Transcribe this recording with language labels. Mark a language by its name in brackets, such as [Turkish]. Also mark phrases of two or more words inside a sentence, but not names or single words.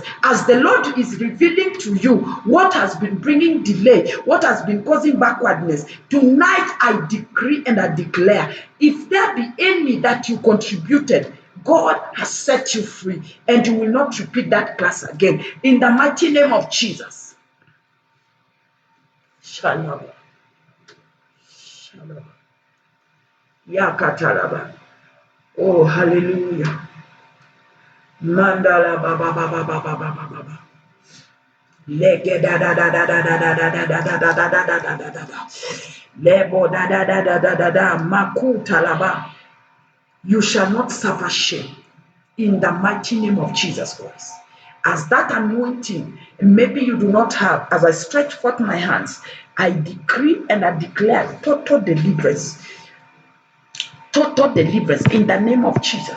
[English] As the Lord is revealing to you what has been bringing delay, what has been causing backwardness, tonight I decree and I declare, if there be any that you contributed, God has set you free, and you will not repeat that class again. In the mighty name of Jesus. Shalom. Shalom. Yakatalaba. Oh, hallelujah. Mandala baba baba baba baba baba. Lege da da da da da da da da da da da da da da da da da da. Lebo da da da da da da da. Makutalaba. You shall not suffer shame. In the mighty name of Jesus Christ. As that anointing, maybe you do not have, as I stretch forth my hands, I decree and I declare total deliverance. Total deliverance in the name of Jesus.